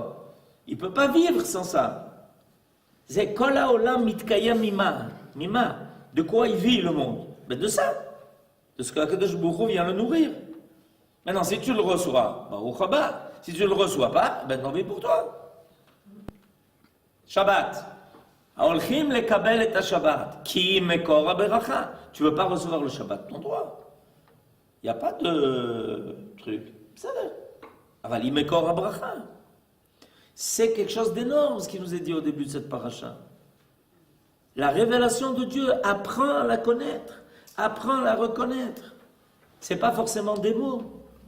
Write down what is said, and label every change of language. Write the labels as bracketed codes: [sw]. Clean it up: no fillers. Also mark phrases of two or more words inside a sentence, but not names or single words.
[fr] Il ne peut pas vivre sans ça. [he] C'est כל העולם מתקיים ממה. [fr] Mima. De quoi il vit le monde? De ça. De ce qu' [he] Akadosh Baruch Hu [fr] vient le nourrir. Maintenant, si tu le reçois, si tu ne le reçois pas, tant pis pour toi. Shabbat. [he] הולכים לקבל את שבת. כי מקור ברכה. [fr] Tu ne veux pas recevoir le Shabbat, ton droit. Il n'y a pas de truc. Ça va. [he] אבל מקור ברכה. [fr] C'est quelque chose d'énorme ce qui nous est dit au début de cette paracha. La révélation de Dieu, apprends à la connaître, apprends à la reconnaître. Ce n'est pas forcément des mots.